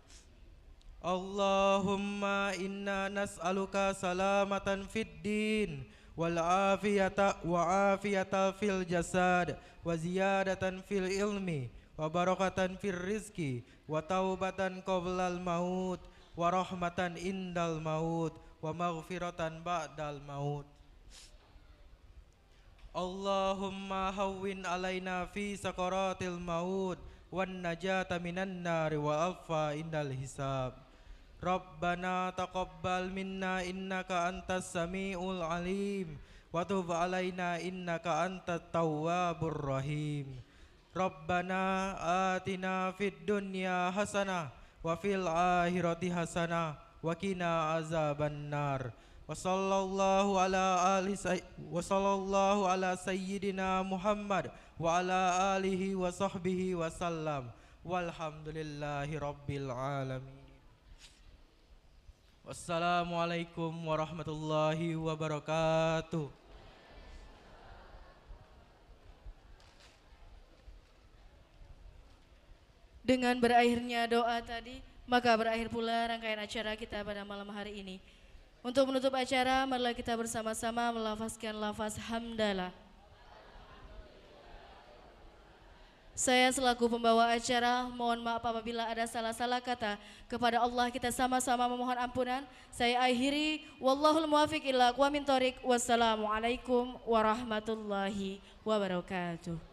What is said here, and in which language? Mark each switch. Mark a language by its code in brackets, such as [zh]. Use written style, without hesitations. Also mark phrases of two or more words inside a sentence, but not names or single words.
[ar] اللهم إنا نسألك سلامة في الدين وعافية في الجسد وزيادة في العلم وبركة في الرزق وتوبة قبل الموت ورحمة عند الموت ومغفرة بعد الموت. اللهم هون علينا في سكرات الموت والنجاة من النار والعفو عند الحساب. ربنا تقبل منا إنك أنت السميع العليم وتب علينا إنك أنت التواب الرحيم. ربنا آتنا في الدنيا حسنة وفي الآخرة حسنة وقنا عذاب النار. وصلى الله على سيدنا محمد وعلى آله وصحبه وسلم. والحمد لله رب العالمين. والسلام عليكم ورحمة الله وبركاته. [id] Dengan berakhirnya doa tadi, maka berakhir pula rangkaian acara kita pada malam hari ini. Untuk menutup acara, marilah kita bersama-sama melafazkan lafaz hamdalah. Saya selaku pembawa acara, mohon maaf apabila ada salah-salah kata. Kepada Allah kita sama-sama memohon ampunan. Saya akhiri, [ar] والله الموفق إلى أقوم الطريق. والسلام عليكم ورحمة الله وبركاته.